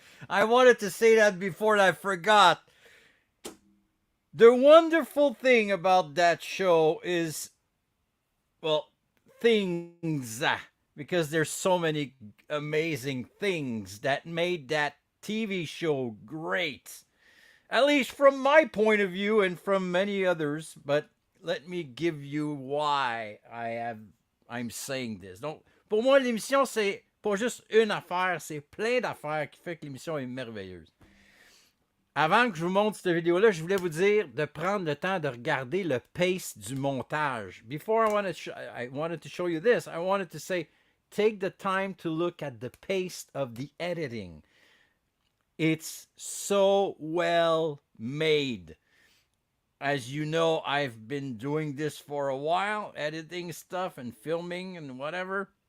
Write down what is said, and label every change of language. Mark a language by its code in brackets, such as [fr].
[en] I wanted to say that before and I forgot. The wonderful thing about that show is, well, things, because there's so many amazing things that made that TV show great. At least from my point of view and from many others, but let me give you why I'm saying this. [fr] Donc, pour moi, l'émission, c'est pas juste une affaire, c'est plein d'affaires qui fait que l'émission est merveilleuse. Avant que je vous montre cette vidéo-là, je voulais vous dire de prendre le temps de regarder le pace du montage. [en] Before I wanted to show you this, I wanted to say, take the time to look at the pace of the editing. It's so well made. As you know, I've been doing this for a while, editing stuff and filming and whatever.